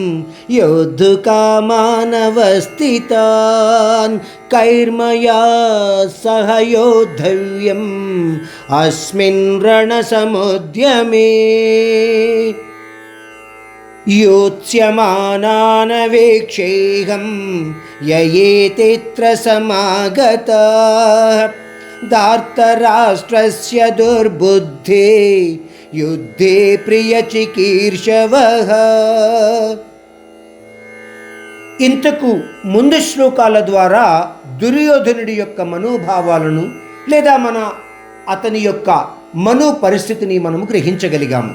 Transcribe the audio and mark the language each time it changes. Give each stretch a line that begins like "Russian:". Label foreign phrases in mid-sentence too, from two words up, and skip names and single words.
Sanskrit: योद्धुकामानवस्थितान् कैर्मया सह योद्धव्यम् अस्मिन् रणसमुद्यमे योत्स्यमानानवेक्षेऽहं ययेतेऽत्र समागताः धार्तराष्ट्रस्य दुर्बुद्धे युद्धे ప్రియచికీర్షవః.
Telugu: ఇంతకు ముందు శ్లోకాల ద్వారా దుర్యోధనుడి యొక్క మనోభావాలను లేదా అతని యొక్క మనో పరిస్థితిని మనము గ్రహించగలిగాము.